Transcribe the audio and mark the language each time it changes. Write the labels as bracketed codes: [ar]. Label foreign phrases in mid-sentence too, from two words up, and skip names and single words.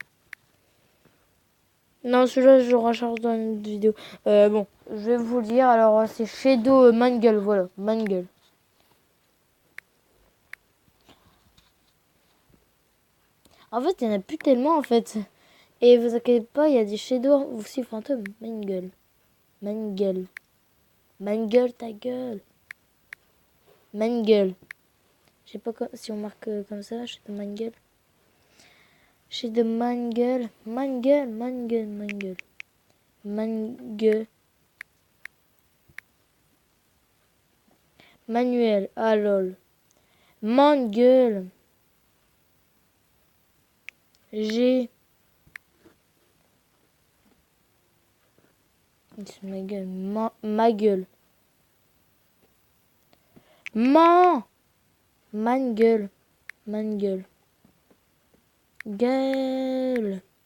[fr] Non, celui-là, je recherche dans une vidéo. Bon, je vais vous le dire. Alors, c'est Shadow Mangle, voilà. Mangle. En fait, il n'y en a plus tellement, en fait. Et vous inquiétez pas, il y a des Shadow aussi fantômes. Mangle. Mangle. Mangle, ta gueule. Mangle. Je sais pas si on marque comme ça, Shadow Mangle. Shadow Mangle. Mangle, Mangle, Mangle. Mangle. Manuel. Ah lol. Mangle. G. C'est ma gueule. Ma gueule. Mangle. Mangle. Gueule.